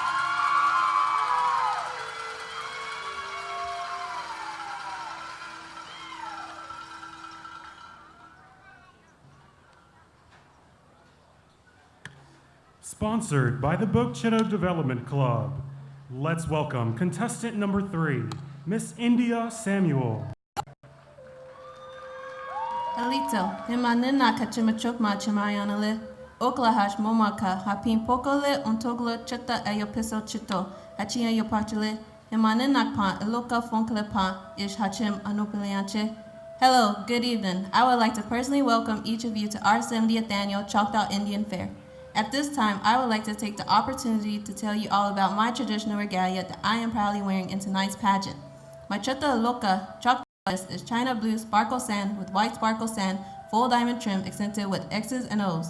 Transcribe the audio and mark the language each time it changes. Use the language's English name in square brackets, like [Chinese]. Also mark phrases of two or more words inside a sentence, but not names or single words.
[English] Sponsored by the Bokchito Development Club. Let's welcome contestant number 3, Miss India Samuel. [Choctaw] Alito, himanina kachimachokma chimayanale, oklahash momaka, hapin pokole ontoglo cheta ayopiso chito, hachia yopachile, himanina pa, eloka fonkle pa, ish hachim anopilianche. [English] Hello, good evening. I would like to personally welcome each of you to our 70th annual Choctaw Indian Fair. At this time, I would like to take the opportunity to tell you all about my traditional regalia that I am proudly wearing in tonight's pageant. My Chata Loka Choctaw dress is China blue sparkle sand with white sparkle sand, full diamond trim accented with X's and O's.